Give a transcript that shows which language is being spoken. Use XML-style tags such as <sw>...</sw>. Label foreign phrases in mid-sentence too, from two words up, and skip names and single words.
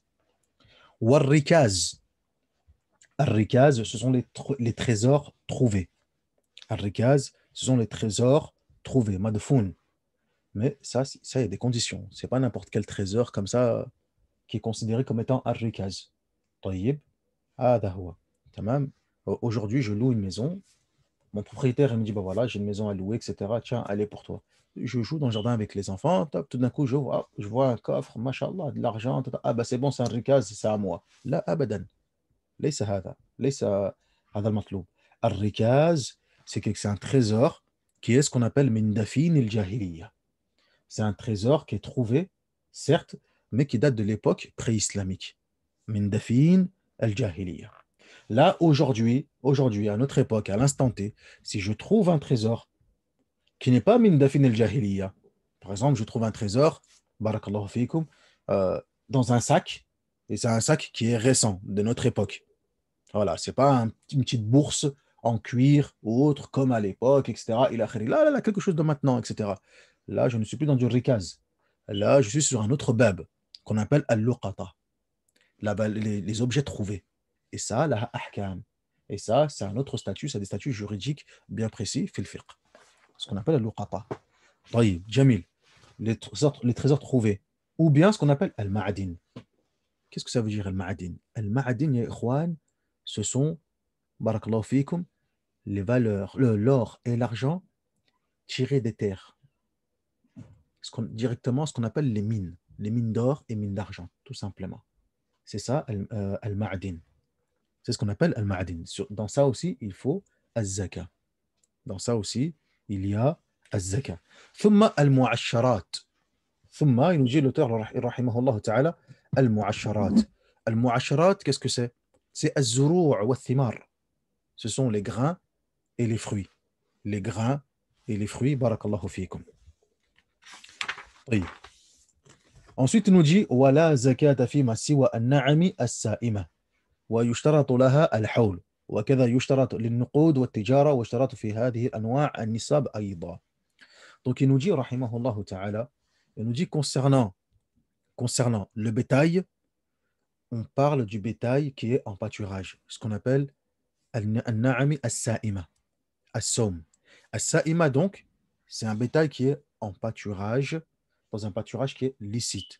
<ar>والركاز، الركاز,</ar> <fr>ce sont les trésors trouvés. Al-rikaz, ce sont les trésors trouvés, madfoun. Mais ça, il y a des conditions. C'est pas n'importe quel trésor comme ça qui est considéré comme étant al-rikaz.</fr> <ar>طيب، هذا هو. تمام.</ar> <fr>Aujourd'hui, je loue une maison. Mon propriétaire, il me dit, bah voilà, j'ai une maison à louer, etc. Tiens, elle est pour toi. Je joue dans le jardin avec les enfants. Top, tout d'un coup, je vois un coffre, mashallah, de l'argent. Ah, bah c'est bon, c'est un rikaz, c'est à moi. Là,</fr> <ar>abadan. ليس هذا ليس هذا المطلوب.</ar> <fr>الركاز, c'est un trésor qui est ce qu'on appelle</fr> <ar>من دفين الجاهلية.</ar> <fr>C'est un trésor qui est trouvé, certes, mais qui date de l'époque pré-islamique.</fr> <ar>من دفين الجاهلية.</ar> <fr>Là, aujourd'hui, à notre époque, à l'instant T, si je trouve un trésor qui n'est pas</fr> <ar>من دفين الجاهلية,</ar> <fr>par exemple, je trouve un trésor,</fr> <ar>بارك الله فيكم,</ar> <fr>dans un sac, et c'est un sac qui est récent, de notre époque. Voilà, c'est pas une petite bourse en cuir ou autre comme à l'époque, etc. Là, quelque chose de maintenant, etc. Là, je ne suis plus dans du rikaz. Là, je suis sur un autre bab qu'on appelle al-luqata. Là-bas, les objets trouvés. Et ça, la ahkam. Et ça, c'est un autre statut, c'est des statuts juridiques bien précis,</fr> <ar>في الفقه.</ar> <fr>Ce qu'on appelle al-luqata.</fr> <ar>طيب، جميل,</ar> <fr>les trésors trouvés. Ou bien ce qu'on appelle al-ma'adin. Qu'est-ce que ça veut dire al-ma'adin? Al-ma'adin,</fr> <ar>يا إخوان,</ar> <fr>ce sont,</fr> <ar>بارك الله فيكم,</ar> <fr>les valeurs, l'or et l'argent tirés des terres. Directement ce qu'on appelle les mines d'or et mines d'argent, tout simplement. C'est ça, al-ma'adin. C'est ce qu'on appelle al-ma'adin. Dans ça aussi, il faut az-zaka. Dans ça aussi, il y a az-zaka.</fr> <ar>ثم المعشرات.</ar> <fr>Thumma, il nous dit l'auteur,</fr> <ar>رحمه الله تعالى,</ar> <fr>al-mu'asharat. Al-mu'asharat, qu'est-ce que c'est? C'est</fr> <ar>الزروع والثمار.</ar> <fr>Ce sont les grains et les fruits. Les grains et les fruits,</fr> <ar>بارك الله فيكم.</ar> <fr>Oui. Ensuite, il nous dit</fr> <ar>ولا زكاة فيما سوى النعم السائمة ويشترط لها الحول وكذا يشترط للنقود والتجارة ويشترط في هذه الأنواع النصاب أيضا.</ar> <fr>Donc il nous dit</fr> <ar>رحمه الله تعالى,</ar> <fr>il nous dit concernant le bétail, on parle du bétail qui est en pâturage, ce qu'on appelle</fr> <ar>النعم السائمة، السوم.</ar> <fr>As-sa'ima donc, c'est un bétail qui est en pâturage, dans un pâturage qui est licite.</fr>